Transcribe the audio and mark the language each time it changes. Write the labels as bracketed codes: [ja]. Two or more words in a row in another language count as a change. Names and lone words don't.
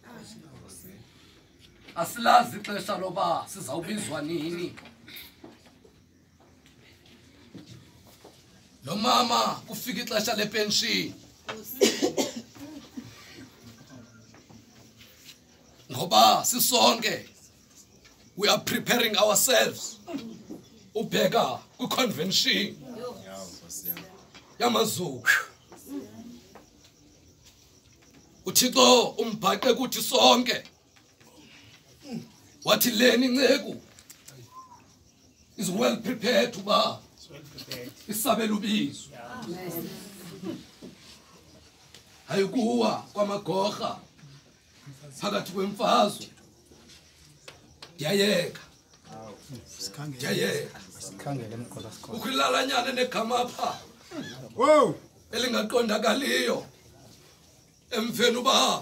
[xh] Asilazi ixesha loba sizawubizwa nini. Lo mama kufika ixesha lepenshini. Ngoba sisonke [en] we are preparing ourselves [xh] ubheka ku-convention yamaZulu. uThixo umbhaqe kuthi sonke wathi leni inceku [en] is well prepared [xh] uba isabela ubizo. Hayi kuwa kwamagorha phakathi kwemfazwe. Ndiyayeka ukwilalanyana negama apha elingaqondakaliyo emveni uba